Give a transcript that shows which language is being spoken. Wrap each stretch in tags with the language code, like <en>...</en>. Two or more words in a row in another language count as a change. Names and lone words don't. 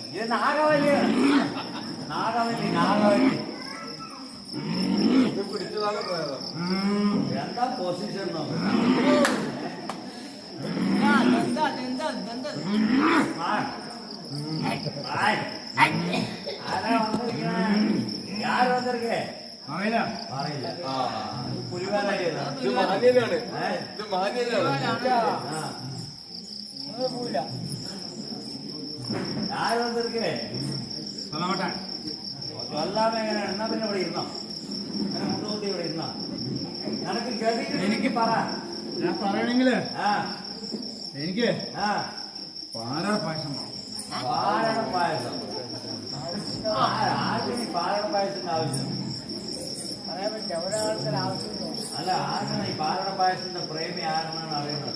<ml>നാഗവല്ലി നാഗവല്ലി നാഗവല്ലി ഇത് പിടിച്ചതാണ് പോയത്. എന്താ പൊസിഷൻ ആരാ വന്നിരിക്കണേ</ml> <ta>யார் வந்திருக்கு</ta> <ml>അറിയില്ല പറയില്ല ആ, പുലിവാലായി ഇത് മാന്യനാണ്. ഇത് മാന്യനാണ്.</ml> <ta>யார் வந்திருக்கு சொல்ல மாட்டேன்</ta> <ml>சொல்லாம എന്നാ പിന്നെ ഇവിടെ ഇരുന്നോ അങ്ങനെ മുന്നോട്ട് ഇവിടെ ഇരുന്നോ നിനക്ക് ഗതി എനിക്ക് പറ ഞാൻ പറയണെങ്കില് ആ എനിക്ക് ആ പാലട പായസം വേണം. പാലട പായസം ആർക്കും ഈ പാലട പായസത്തിന്റെ ആവശ്യം അല്ല ആർക്കാണ് ഈ പാലട പായസത്തിന്റെ പ്രേമി ആരെന്നാണ് അറിയുന്നത്</ml>